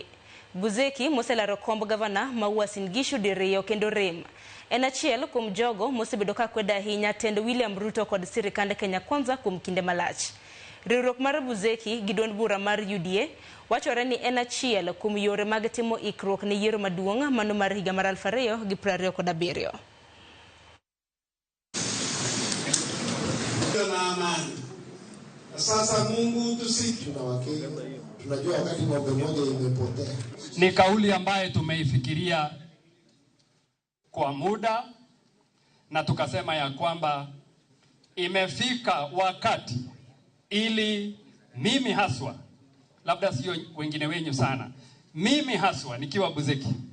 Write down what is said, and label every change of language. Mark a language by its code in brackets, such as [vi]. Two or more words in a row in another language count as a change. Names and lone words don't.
[luo] Buzeki moselaro komb gavana ma Uasin Gishu diriyo kendo rem. En achiel kuom jogo mosebedo ka kwedo ahinya tend William Ruto kod sirikand Kenya Kwanza kuom kinde malach. Riwruok mar Buzeki gi duond bura mar UDA wachore ni en achiel kuom yore mag timo ikruok ne yiero maduong' mano mar higa mar 2027. [sw] Na amani. Sasa Mungu tunajua wakati ng'ombe moja imepotea. Ni kauli ambaye tumeifikiria kwa muda na tukasema ya kwamba imefika wakati ili mimi haswa, labda sio wengine wenyu sana, mimi haswa nikiwa Buzeki